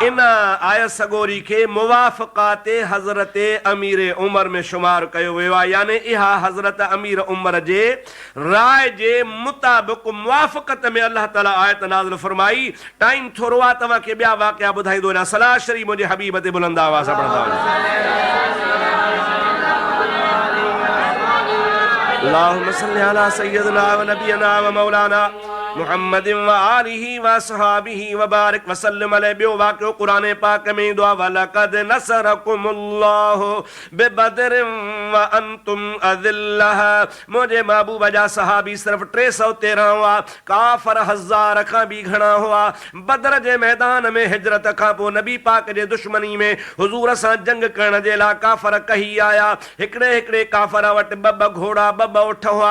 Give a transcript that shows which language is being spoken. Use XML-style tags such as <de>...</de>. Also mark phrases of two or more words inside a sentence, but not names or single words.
<sd>इन आयत सगोरी खे मुवाफ़क़ात हज़रत अमीर उमर में शुमार कयो वियो आहे, यानी इहा हज़रत अमीर उमर जे राय जे मुताबिक़ मुवाफ़क़त में अल्लाह ताला आयत नाज़िल फरमाई। टाइम थोरो आहे, तव्हांखे ॿिया वाक़िया ॿुधाईंदो वञा। सलाह शरीफ़ मुंहिंजे हबीब ते बुलंद आवाज़ सां पढ़ंदा</sd> <ar>اللهم صل على سيدنا ونبينا ومولانا محمد وآله وأصحابه وبارك وسلم عليه.</ar> <sd>ॿियो वाक़ियो क़ुरान पाक में ईंदो आहे,</sd> <ar>ولقد نصركم الله ببدر وأنتم أذلة.</ar> <sd>मुंहिंजे महबूब जा सहाबी सिर्फ़ 313 हुआ, काफ़र 1000 खां बि घणा हुआ। बदर जे मैदान में हिजरत खां पोइ नबी पाक जे दुश्मनी में हुज़ूर सां जंग करण जे लाइ काफ़र कही आया। हिकिड़े हिकिड़े काफ़र वटि ॿ घोड़ा ॿ ऊठ हुआ।</sd>